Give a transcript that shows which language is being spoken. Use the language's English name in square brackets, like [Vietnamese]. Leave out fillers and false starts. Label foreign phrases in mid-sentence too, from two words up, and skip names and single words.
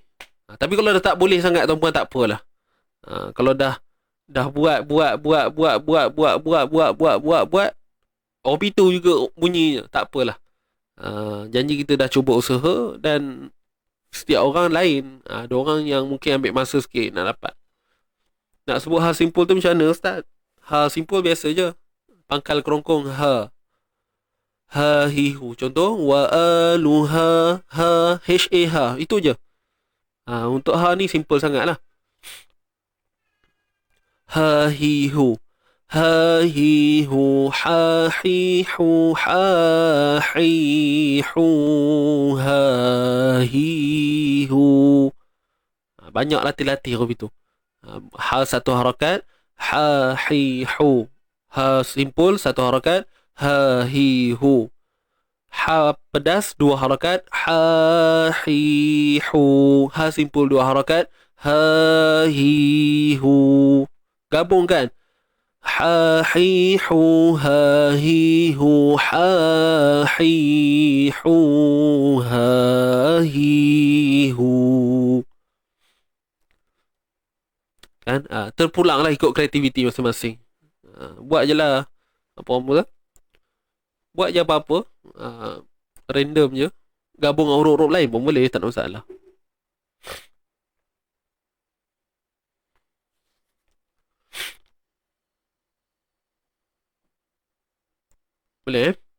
[Malay] Tapi kalau dah tak boleh sangat, tuan-puan, tak apalah. Kalau dah buat itu juga bunyinya, tak apalah. Janji kita dah cuba usaha, dan setiap orang lain. Ada orang yang mungkin ambil masa sikit nak dapat. Nak sebut hal simple tu macam mana, Ustaz? Hal simple biasa je. Pangkal kerongkong ha. Ha hi hu. Contoh, [Arabic] wa aluha [Malay] ha ha. Itu je. Untuk ha ni simple sangat lah. Ha hi hu. Ha hi hu. Ha hi hu. Ha hi hu. Ha hi hu. Banyak latih-latih Robi tu. Ha satu harakat. Ha hi hu. Ha simple satu harakat. Ha hi hu. Ha pedas dua harakat. Ha hi hu. Ha simpul dua harakat. Ha hi hu. Gabungkan. Ha hi hu. Ha hi hu. Ha hi hu. Ha hi hu. Kan? Terpulanglah ikut kreativiti masing-masing. Buat je lah. Apa-apa lah. Buat je apa-apa. Random je. Gabung dengan huruf-huruf lain pun boleh, tak ada masalah. Boleh?